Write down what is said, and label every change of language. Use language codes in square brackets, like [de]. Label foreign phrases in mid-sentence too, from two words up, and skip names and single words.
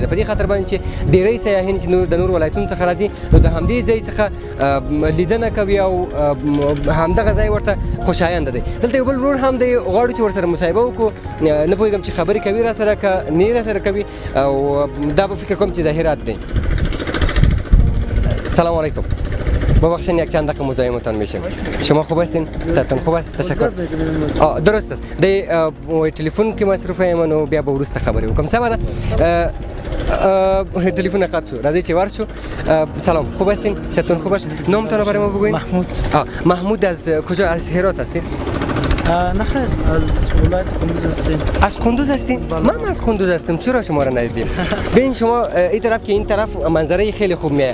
[ps] په دې خاطر باندې چې ډېری سیاحین چې د نورو ولایتونو څخه راځي نو د همدې ځای څخه لیدنه کوي او همدغه ځای ورته خوشایند دی. دلته یو بل ورور هم دی، غواړو چې ورسره مصاحبه وکړو. نه پوهېږم چې خبرې کوي راسره که نه راسره کوي، او دا به فکر کوم چې د هرات دی. [ar] سلام علیکم. [fa] ببخشین یک چند دقیقه مزاحمتان میشم. شما خوب هستین؟ سرتان خوب است؟ تشکر. درست است. [ps] د تلفن که مصروفه ایم و بیا به وروسته خبرې وکړم. سمه ده. تلفن قطع شو. راځئ چې ور شو. [fa] سلام، خوب هستین؟ سرتان خوب است؟ نامتان رو برای ما بگوین؟ محمود. محمود از کجا؟ از هرات هستین؟ نه خیر، از ولایت قندوز هستیم. از قندوز هستین؟ من از قندوز هستم. چرا شما را ندیدیم؟ ببین شما این طرف که این طرف منظره خیلی خوب میاد.